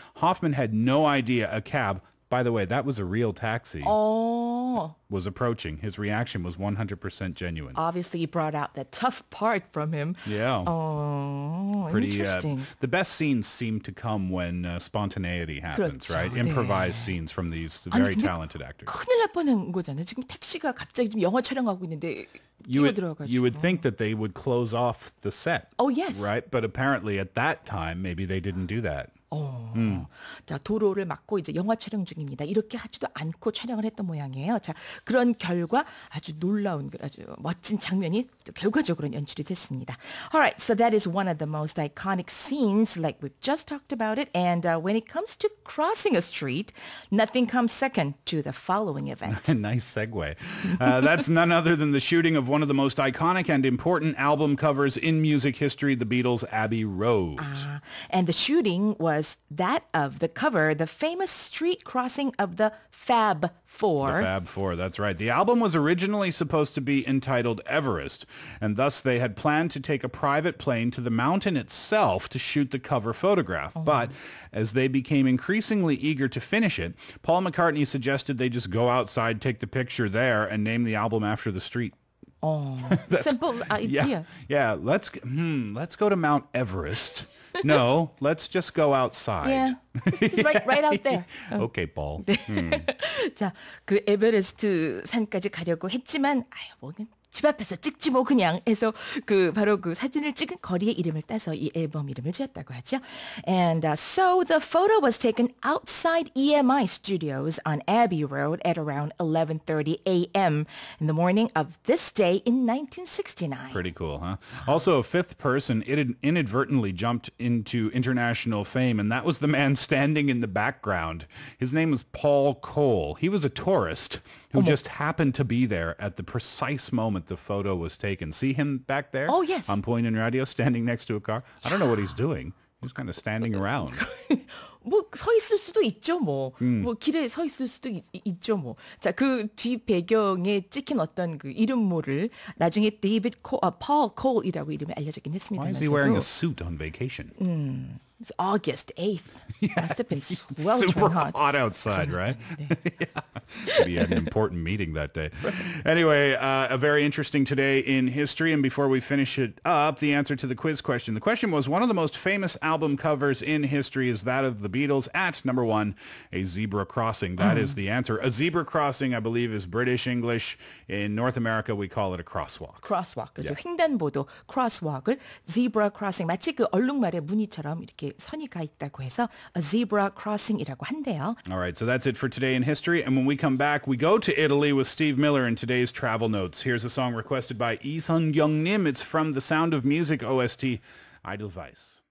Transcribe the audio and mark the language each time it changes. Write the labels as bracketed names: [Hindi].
[English] Hoffman had no idea a cab, by the way, that was a real taxi, was approaching. His reaction was 100% genuine. Obviously, he brought out the tough part from him. Yeah. Oh, pretty. interesting. The best scenes seem to come when spontaneity happens, [Korean] 그렇죠. [English] right? [Korean] 네. [English] Improvised scenes from these [Korean] 아니, [English] very [Korean] 근데 [English] talented actors. [Korean] 큰일 날 뻔한 거잖아요. 지금 택시가 갑자기 지금 영화 촬영하고 있는데 뛰어들어가지고. [English] You would think that they would close off the set. Oh, yes. Right? But apparently at that time, maybe they didn't do that. [Korean] 자, 도로를 막고 이제 영화 촬영 중입니다. 이렇게 하지도 않고 촬영을 했던 모양이에요. 자, 그런 결과 아주 놀라운, 아주 멋진 장면이 결과적으로 연출이 됐습니다. [English] Alright, so that is one of the most iconic scenes like we've just talked about it. And when it comes to crossing a street, nothing comes second to the following event. Nice segue. That's none other than the shooting of one of the most iconic and important album covers in music history, the Beatles' Abbey Road. And the shooting was that of the cover, the famous street crossing of the Fab Four. The Fab Four, that's right. The album was originally supposed to be entitled Everest, and thus they had planned to take a private plane to the mountain itself to shoot the cover photograph. But as they became increasingly eager to finish it, Paul McCartney suggested they just go outside, take the picture there, and name the album after the street. Simple idea. Yeah. Let's go to Mount Everest. No, let's just go outside. Yeah, just right out there. Okay, Paul. [Korean] 자, 그 에베레스트 산까지 가려고 했지만, 뭐 집 앞에서 찍지 뭐 그냥 해서 그 바로 그 사진을 찍은 거리의 이름을 따서 이 앨범 이름을 지었다고 하죠. [English] And so the photo was taken outside EMI studios on Abbey Road at around 11:30 a.m. in the morning of this day in 1969. Pretty cool, huh? Also, a fifth person inadvertently jumped into international fame, and that was the man standing in the background. His name was Paul Cole. He was a tourist who just happened to be there at the precise moment the photo was taken. See him back there? Oh, yes. On Point and Radio, standing next to a car. I don't know what he's doing. He's kind of standing around. [Korean] 뭐 서 있을 수도 있죠, 뭐. 뭐 길에 서 있을 수도 있죠, 뭐. 자, 그 뒤 배경에 찍힌 어떤 그 이름모를 나중에 Paul Cole이라고 이름이 알려졌긴 했습니다. [English] Why is he wearing a suit on vacation? It's August 8th. Must have been Super sweltering hot. outside, right? Yeah. Maybe he had an important meeting that day. Anyway, a very interesting today in history. And before we finish it up, the answer to the quiz question. The question was, one of the most famous album covers in history is that of the Beatles at number one, a zebra crossing. That is the answer. A zebra crossing, I believe, is British English. In North America, we call it a crosswalk. crosswalk. [Korean] 그래서 횡단보도 crosswalk을 zebra crossing 마치 그 얼룩말의 무늬처럼 이렇게 선이 가 있다고 해서 a zebra crossing이라고 한대요. [English] All right, so that's it for today in history. And when we come back, we go to Italy with Steve Miller in today's Travel Notes. Here's a song requested by Lee Sun-young Nim. It's from the Sound of Music OST, Edelweiss.